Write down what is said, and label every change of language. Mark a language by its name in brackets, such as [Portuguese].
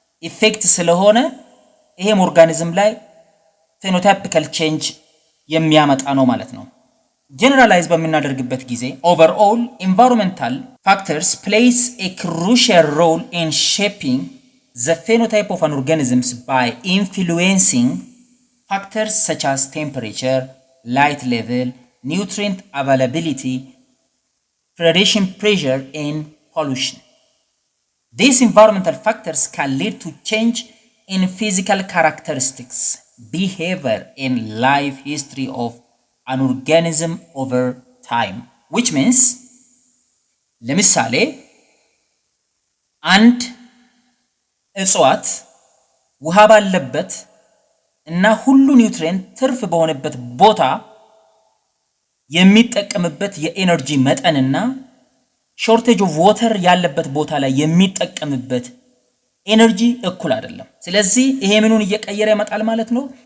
[Amharic] ኢፌክት ስለሆነ ይሄም ኦርጋኒዝም ላይ ፌኖታይፒካል ቼንጅ የሚያመጣ ነው ማለት ነው። ጀነራላይዝ በምናደርግበት ጊዜ [English] ኦቨርኦል ኢንቫይሮንመንታል ፋክተርስ ፕሌይስ ኤ ክሩሻል ሮል ኢን ሼፒንግ the phenotype of an organism by influencing factors such as temperature, light level, nutrient availability, predation pressure, and pollution. These environmental factors can lead to change in physical characteristics, behavior, and life history of an organism over time. Which means, [Amharic] ለምሳሌ አንድ እጽዋት ውሃ ባለበት እና ሁሉ ኒውትሪየንት ትርፍ በሆነበት ቦታ የሚጠቀምበት የኤነርጂ መጠንና ሾርቴጅ ኦፍ ዋተር ያለበት ቦታ ላይ የሚጠቀምበት ኤነርጂ እኩል አይደለም። ስለዚህ ይሄ ምኑን እየቀየረ ይመጣል ማለት ነው?